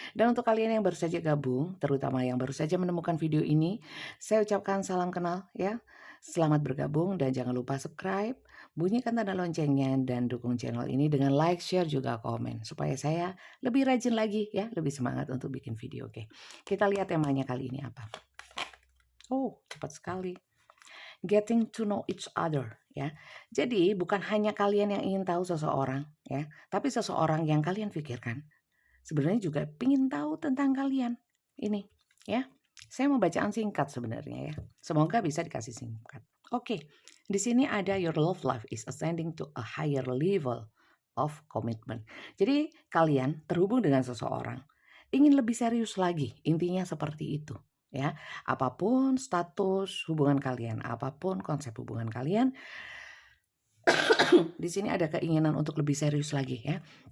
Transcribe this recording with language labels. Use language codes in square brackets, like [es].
[id] Dan untuk kalian yang baru saja gabung, terutama yang baru saja menemukan video ini, saya ucapkan salam kenal ya. Selamat bergabung dan jangan lupa subscribe, bunyikan tanda loncengnya dan dukung channel ini dengan like, share juga komen supaya saya lebih rajin lagi ya, lebih semangat untuk bikin video. Oke. Kita lihat temanya kali ini apa. Oh, cepat sekali. [en] Getting to know each other ya. [id] Jadi bukan hanya kalian yang ingin tahu seseorang ya, tapi seseorang yang kalian pikirkan sebenarnya juga ingin tahu tentang kalian. Ini ya. Saya mau bacaan singkat sebenarnya ya. Semoga bisa dikasih singkat. Oke. Di sini ada [en] your love life is ascending to a higher level of commitment. [id] Jadi kalian terhubung dengan seseorang ingin lebih serius lagi. Intinya seperti itu ya. Apapun status hubungan kalian, apapun konsep hubungan kalian, di sini ada keinginan untuk lebih serius lagi ya.